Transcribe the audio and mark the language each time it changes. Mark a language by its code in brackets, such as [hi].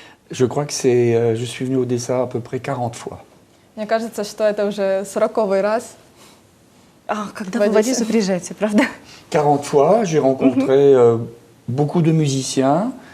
[fr] Je crois que je suis venu à Odessa à peu près 40 fois. [ru] Мне кажется, что это уже 40-й раз. Когда вы в Одессу приезжаете, правда? [fr] 40 fois, j'ai rencontré beaucoup de musiciens,